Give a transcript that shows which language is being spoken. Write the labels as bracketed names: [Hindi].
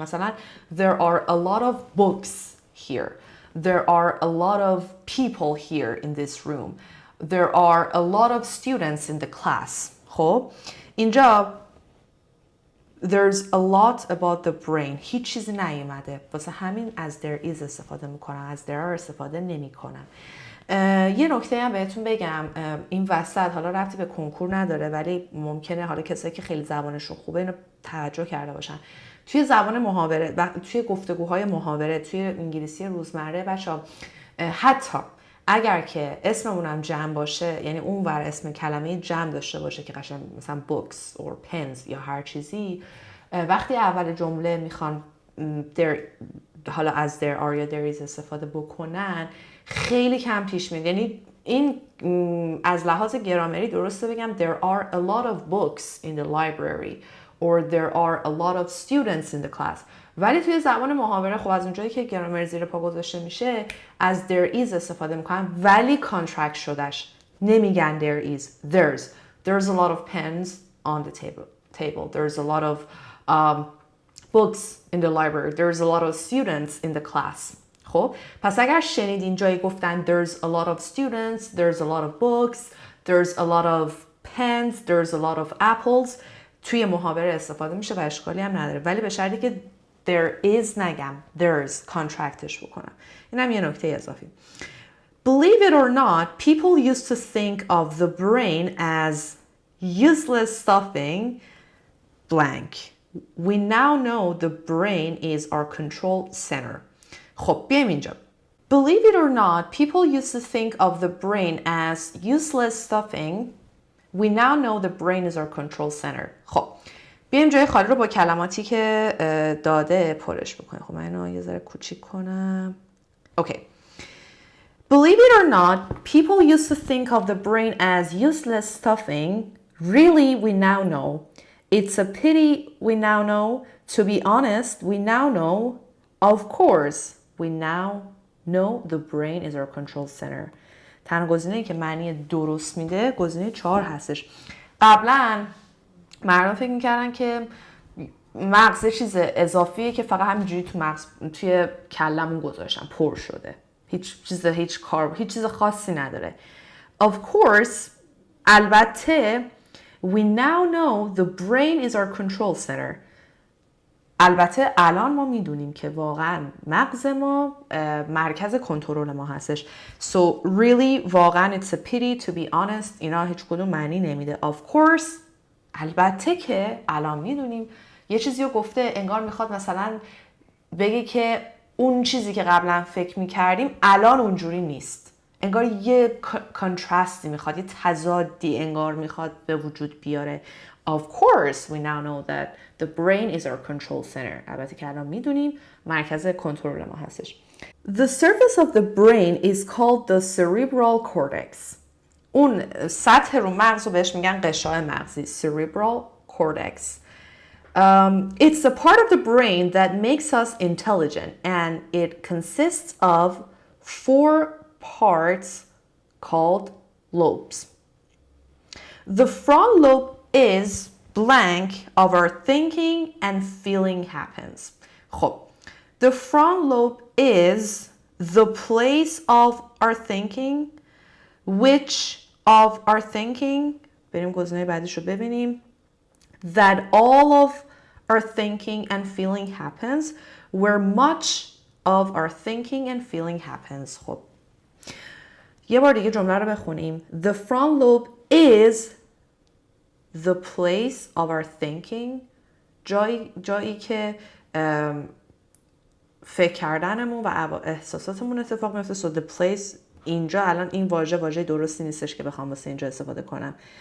[English] مثلا there are a lot of books here, there are a lot of people here in this room, there are a lot of students in the class. [Persian] خب اینجا [English] there's a lot about the brain [Persian] هیچ چیزی نیومده، واسه همین از [English] there is [Persian] استفاده میکنم، از [English] there are [Persian] استفاده نمیکنم. یه نکته هم بهتون بگم، این وسط حالا ربطی به کنکور نداره ولی ممکنه حالا کسایی که خیلی زبانشون خوبه اینو توجه کرده باشن. توی زبان محاوره و توی گفتگوهای محاوره توی انگلیسی روزمره بچه‌ها، حتی اگر که اسممون هم جمع باشه، یعنی اون ور اسم کلمه جمع داشته باشه که قشنگ مثلا [English] books or pens [Persian] یا هر چیزی، وقتی اول جمله میخوان there حالا از [English] there are [Persian] یا [English] there is [Persian] استفاده بکنن خیلی کم پیش میاد. یعنی این از لحاظ گرامری درسته بگم [English] there are a lot of books in the library or there are a lot of students in the class. [Persian] ولی توی زبان محاوره خب از اونجایی که گرامر زیر پا گذاشته میشه از [English] there is [Persian] استفاده میکنن ولی کانترکت شدهش نمیگن there is. [English] There's a lot of pens on the table. There's a lot of books in the library. There's a lot of students in the class. [Persian] خب پس اگر شنیدین جایی گفتن [English] there's a lot of students, there's a lot of books, there's a lot of pens, there's a lot of apples، [Persian] توی محاوره استفاده میشه و اشکالی هم نداره، ولی به شرطی که [English] there is [Persian] نگم [English] there's [Persian] کانترکتش بکنم. اینم یه نکته اضافی. [English] Believe it or not, people used to think of the brain as useless stuffing blank. We now know the brain is our control center. [Persian] خب بیایم اینجا. [English] Believe it or not, people used to think of the brain as useless stuffing. We now know the brain is our control center. [Persian] خب بیایم جای خالی رو با کلماتی که داده پرش بکنیم. خب من اینو یه ذره کوچیک کنم. [English] Okay. Believe it or not, people used to think of the brain as useless stuffing. Really, we now know. It's a pity we now know. To be honest, we now know. Of course, we now know the brain is our control center. [Persian] تنها گزینه‌ای که معنی درست میده گزینه 4 هستش. قبلا مردم فکر میکردن که مغز چیز اضافیه که فقط همینجوری تو مغز توی کلمون گذاشتن پر شده. هیچ چیز خاصی نداره. [English] Of course, [Persian] البته [English] we now know the brain is our control center. [Persian] البته الان ما میدونیم که واقعا مغز ما مرکز کنترل ما هستش. [English] So really [Persian] واقعا [English] it's a pity to be honest. [Persian] اینا هیچ کدوم معنی نمیده. [English] Of course [Persian] البته که الان میدونیم یه چیزی رو گفته انگار میخواد مثلا بگه که اون چیزی که قبلا فکر میکردیم الان اونجوری نیست. انگار یه کانتراستی میخواد، یه تضادی انگار میخواد به وجود بیاره. [English] Of course we now know that the brain is our control center. [Persian] البته که الان میدونیم مرکز کنترل ما هستش. [English] The surface of the brain is called the cerebral cortex. [Persian] اون سطح رو مغز رو بهش میگن قشای مغزی. [English] Cerebral cortex. It's the part of the brain that makes us intelligent, and it consists of 4 parts called lobes. The front lobe is blank of our thinking and feeling happens. خب the front lobe is the place of our thinking, which of our thinking [Persian] بریم گزینه بعدیش رو ببینیم. [English] That all of our thinking and feeling happens, where much of our thinking and feeling happens. [Persian] خب یه بار دیگه جمله رو بخونیم. [English] The front lobe is the place of our thinking. [Persian] جایی که فکر کردنمون و احساساتمون اتفاق میفته. [English] So the place [Persian] اینجا الان این واژه درستی نیستش که بخوام واسه اینجا استفاده کنم.